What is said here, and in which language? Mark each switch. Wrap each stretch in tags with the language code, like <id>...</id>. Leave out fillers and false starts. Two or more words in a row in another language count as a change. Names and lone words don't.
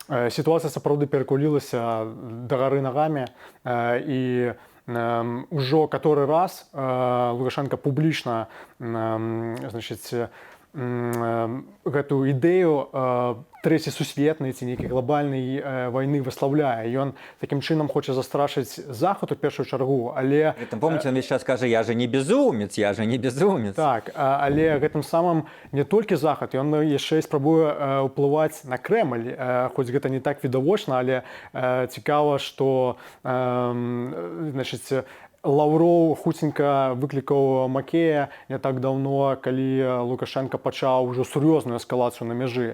<be>Сітуацыя сапраўды перакулілася дагары нагамі, і Ужо</be> <ru>который раз</ru> <be>Лукашенко публічна гэтую ідэю трэцяй сусветнай ці нейкай глобальнай вайны выслаўляе. Ён такім чынам хоча застрашыць захад у першую чаргу, але Там,</be> <ru>помните, он весь час скажа: я же не безумец, я же не безумец.</ru> <be>так, але гэтым самым не толькі захад, ён яшчэ і спрабуе ўплываць на Крэмль, хоць гэта не так відавочна, але цікава, што значыць, Лаўроў хуценька выклікаў Макея не так даўно, калі Лукашенко пачаў ужо сур'ёзную эскалацыю на мяжы.</be>